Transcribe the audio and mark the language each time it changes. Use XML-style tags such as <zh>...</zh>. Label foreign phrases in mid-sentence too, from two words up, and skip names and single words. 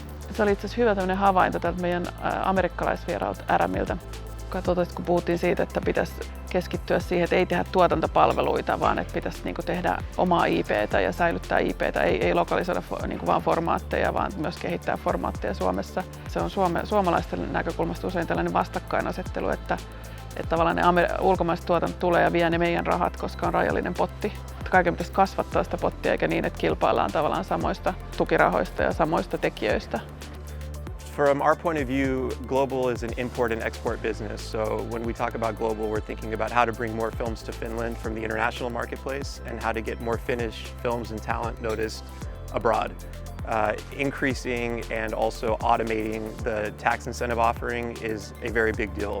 <fi>Se oli itse asiassa hyvä tämmöinen havainto tältä meidän amerikkalaisvieraalta RMiltä, kun puhuttiin siitä, että pitäisi keskittyä siihen, että ei tehdä tuotantopalveluita, vaan että pitäisi niin kuin tehdä omaa IP:tä ja säilyttää IP:tä, ei lokalisoida niin kuin vaan formaatteja, vaan myös kehittää formaatteja Suomessa. Se on suomalaisten näkökulmasta usein tällainen vastakkainasettelu, että tavallaan ne ulkomaiset tuotantot tulee ja vie ne meidän rahat, koska on rajallinen potti. Kaiken pitäisi kasvattaa sitä pottia, eikä niin, että kilpaillaan tavallaan samoista tukirahoista ja samoista tekijöistä.</fi> <en>From our point of view, global is an import and export business. So when we talk about global, we're thinking about how to bring more films to Finland from the international marketplace and how to get more Finnish films and talent noticed abroad. Increasing and also automating the tax incentive offering is a very big deal.</en>